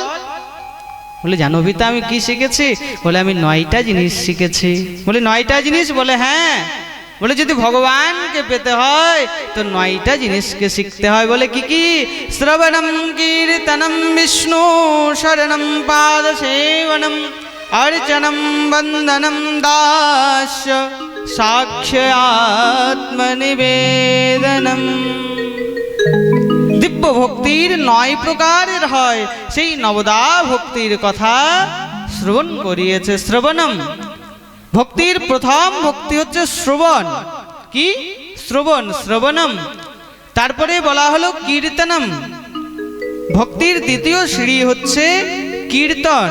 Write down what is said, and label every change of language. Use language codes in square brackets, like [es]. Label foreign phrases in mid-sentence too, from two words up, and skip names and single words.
[bn] বলে, জানো পিতা আমি কি শিখেছি? বলে, আমি 9টা জিনিস শিখেছি। বলে, 9টা জিনিস? বলে, হ্যাঁ। বলে, যদি ভগবানকে পেতে হয় তো 9টা জিনিসকে শিখতে হয়। বলে, কি কি? [sa] श्रवणम कीर्तनम विष्णु शरणम पाद सेवनम अर्चनं वंदनं दास्य साक्ष्य आत्मनिवेदनम। [bn] দিব্য ভক্তির 9 প্রকারের হয়, সেই নবদা ভক্তির কথা শ্রবণ করিয়েছে। শ্রবণম, ভক্তির প্রথম ভক্তি হচ্ছে শ্রবণ। কি? শ্রবণ, শ্রবণম। তারপরে বলা হলো কীর্তনম, ভক্তির দ্বিতীয় সিঁড়ি হচ্ছে কীর্তন।